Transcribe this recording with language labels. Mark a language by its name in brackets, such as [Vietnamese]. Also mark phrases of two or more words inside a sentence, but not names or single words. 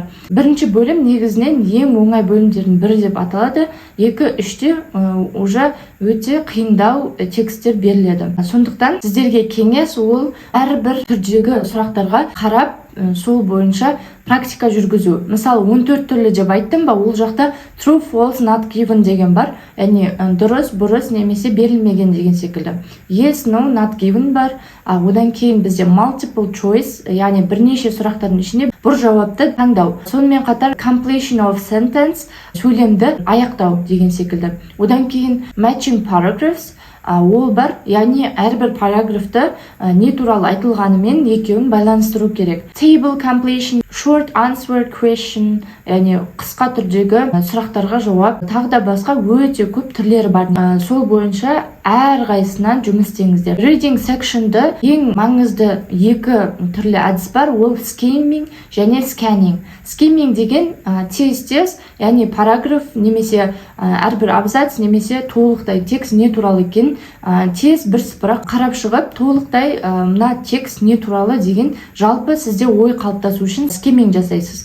[Kazakh] Бірінші бөлім негізінен ең оңай бөлімдердің бірі деп аталады. 2-3-те уже өте қиындау тексттер беріледі. Сондықтан сіздерге кеңес ол әрбір түрдегі сұрақтарға қарап, сол бойынша практика жүргізу. Мысалы, 14 түрлі деп айттым ба, ол жақта [English] true, false, not given [Kazakh] деген бар. Яғни дұрыс, бұрыс немесе берілмеген деген секілді. [English] Yes, no, not given [Kazakh] бар. Одан кейін бізде [English] multiple choice, [Kazakh] яғни бірнеше сұрақтардың ішінде бір жауапты таңдау. Сонымен қатар [English] completion of sentence, [Kazakh] сөйлемді аяқтау деген секілді. Одан кейін [English] matching paragraphs, [Kazakh] ол бар, яғни әрбір параграфты не туралы айтылғанымен екеуін байланыстыру керек. [English] Table completion, short answer question, [Kazakh] яғни қысқа түрдегі сұрақтарға жауап, тағы да басқа өте көп түрлері бар. Сол бойынша әр қайсынан жұмыс істеңіздер. [English] Reading section'ды [Kazakh] ең маңызды 2 түрлі әдіс бар, ол skimming және scanning. Skimming деген тез-тез, яғни параграф немесе әрбір абзац немесе толықтай текст не туралы екен тез бірсыпыра қарап шығып, толықтай мына текст не туралы деген жалпы сізде ой қалыптасу үшін skimming жасайсыз.